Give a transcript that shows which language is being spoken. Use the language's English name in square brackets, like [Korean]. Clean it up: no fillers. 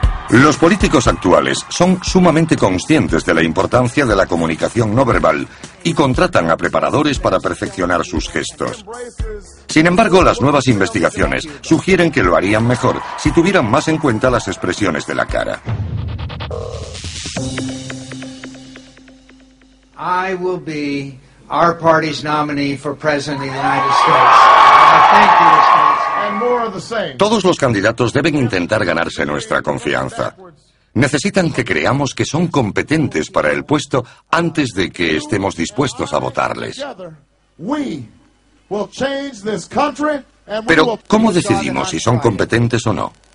[Spanish] Los políticos actuales son sumamente conscientes de la importancia de la comunicación no verbal y contratan a preparadores para perfeccionar sus gestos. Sin embargo, las nuevas investigaciones sugieren que lo harían mejor si tuvieran más en cuenta las expresiones de la cara. [English] I will be our party's nominee for president of the United States. Thank you. [Spanish] Todos los candidatos deben intentar ganarse nuestra confianza. Necesitan que creamos que son competentes para el puesto antes de que estemos dispuestos a votarles. Pero, ¿cómo decidimos si son competentes o no?